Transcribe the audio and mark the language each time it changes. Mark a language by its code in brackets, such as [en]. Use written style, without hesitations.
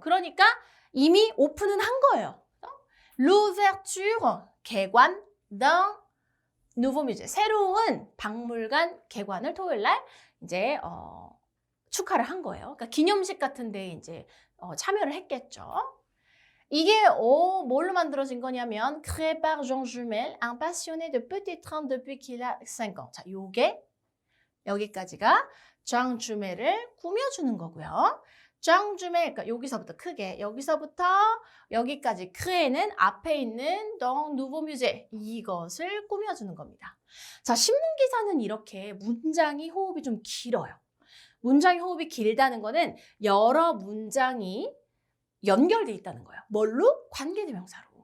[ko] 그러니까 이미 오픈은 한 거예요. L'ouverture, 개관, [fr] d'un nouveau musée, [ko] 새로운 박물관 개관을 토요일 날 이제 축하를 한 거예요. 그러니까 기념식 같은데 이제 참여를 했겠죠. 이게 뭘로 만들어진 거냐면 [fr] créé par Jean Jumel, un passionné de petits trains depuis qu'il a 5 ans. [ko] 자, 요게 여기까지가 장주멜을 꾸며주는 거고요. 장주멜, 그러니까 여기서부터 크게, 여기서부터 여기까지 크에는 앞에 있는 덩 누보 뮤제 이것을 꾸며주는 겁니다. 자, 신문기사는 이렇게 문장이 호흡이 좀 길어요. 문장이 호흡이 길다는 거는 여러 문장이 연결돼 있다는 거예요. 뭘로? 관계대명사로.